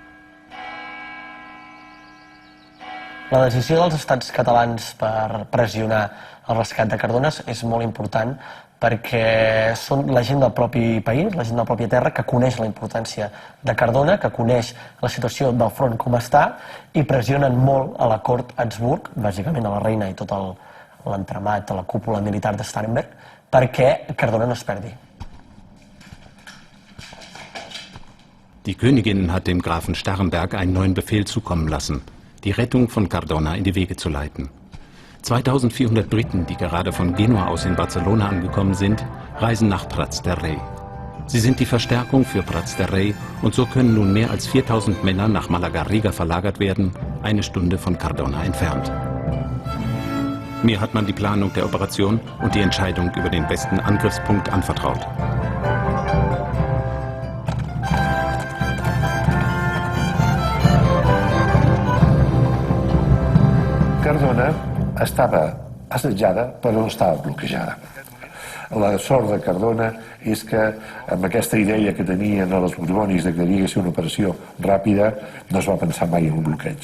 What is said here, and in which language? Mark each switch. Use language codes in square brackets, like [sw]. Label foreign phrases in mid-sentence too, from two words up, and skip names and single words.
[ca] La decisió dels estats catalans per pressionar el rescat de Cardona és molt important perquè són la gent del propi país, la gent de la pròpia terra, que coneix la importància de Cardona, que coneix la situació del front com està, i pressionen molt a la cort Habsburg, bàsicament a la reina i tot l'entramat, a la cúpula militar de Starhemberg, perquè Cardona no es perdi. [de] Die Königin hat dem Grafen Starhemberg einen neuen Befehl zukommen lassen, die Rettung von Cardona in die Wege zu leiten. 2400 Briten, die gerade von Genua aus in Barcelona angekommen sind, reisen nach Prats de Rei. Sie sind die Verstärkung für Prats de Rei und so können nun mehr als 4000 Männer nach Malagarriga verlagert werden, eine Stunde von Cardona entfernt. Mir hat man die Planung der Operation und die Entscheidung über den besten Angriffspunkt anvertraut. [ca] Cardona estava assetjada però estava bloquejada. La sort de Cardona és que amb aquesta idea que tenien els borbònics que havia de ser una operació ràpida no es va pensar mai en un bloqueig.